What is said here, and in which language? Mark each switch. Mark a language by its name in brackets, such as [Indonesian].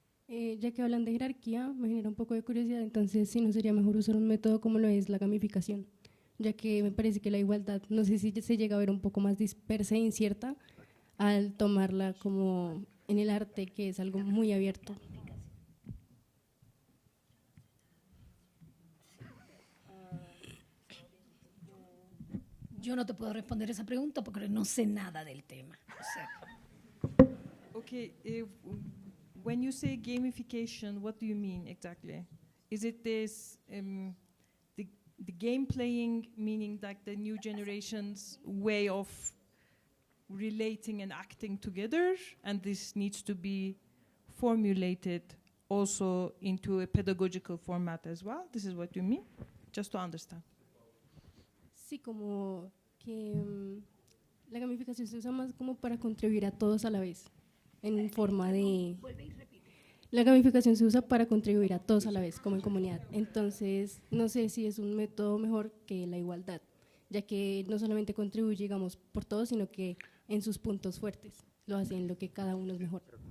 [Spanish] Ya que hablan de jerarquía, me genera un poco de curiosidad, entonces si no sería mejor usar un método como lo es la gamificación, ya que me parece que la igualdad, no sé si se llega a ver un poco más dispersa e incierta al tomarla como en el arte, que es algo muy abierto. Yo no te puedo responder esa pregunta porque no sé nada del tema. O sea, [English] Okay, when you say gamification, what do you mean exactly? Is it this the game playing, meaning like the new generation's way of relating and acting together, and this needs to be formulated also into a pedagogical format as well? This is what you mean? Just to understand. [Spanish] Sí, como que la gamificación se usa más como para contribuir a todos a la vez, en forma de… La gamificación se usa para contribuir a todos a la vez, como en comunidad. Entonces, no sé si es un método mejor que la igualdad, ya que no solamente contribuye, digamos, por todos, sino que en sus puntos fuertes lo hace en lo que cada uno es mejor.